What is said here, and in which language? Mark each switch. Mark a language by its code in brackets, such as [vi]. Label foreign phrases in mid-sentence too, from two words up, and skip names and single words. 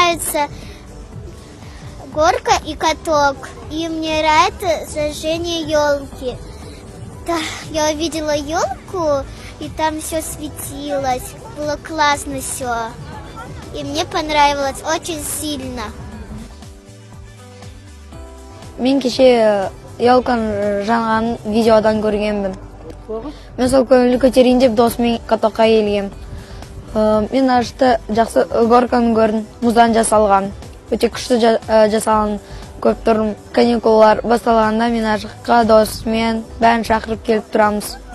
[ru] понравился горка и каток. И мне нравится сожжение елки. Да, я увидела елку, и там все светилось. Было классно все. И мне понравилось очень сильно. [kk] Мен кеше елканың жанған видеодан көргенмін. Мен сол көңіл көтерейін деп досыммен катокқа келгем. Мен ашты жақсы горканы көрдім, мұздан жасалған. Өте күшті жасалған көп тұрмын. Каникулалар басталғанда мен ашыққа досыммен бәрін шақырып келіп тұрамыз.